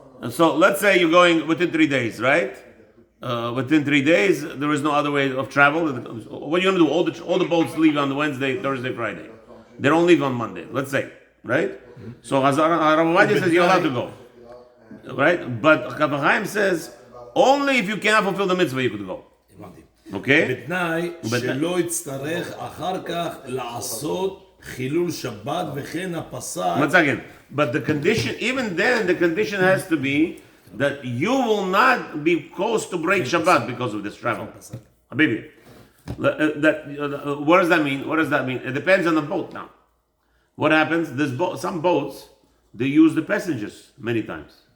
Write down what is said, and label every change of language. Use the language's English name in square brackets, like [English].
[English] So let's say you're going within 3 days, right? Within 3 days, there is no other way of travel. What are you going to do? All the boats leave on Wednesday, Thursday, Friday. They don't leave on Monday, let's say, right? So Rav Ovadia says you're allowed to go, right? But Kaf HaChaim says only if you cannot fulfill the mitzvah you could go. Okay? [Hebrew] בתנאי שלא יצטרך אחר כך לעשות חילול שבת וכן הפסק. [English] Once again, but the condition, even then, the condition has to be that you will not be caused to break Shabbat because of this travel. Habibi. What does that mean? What does that mean? It depends on the boat now. What happens? Some boats, they use the passengers many times.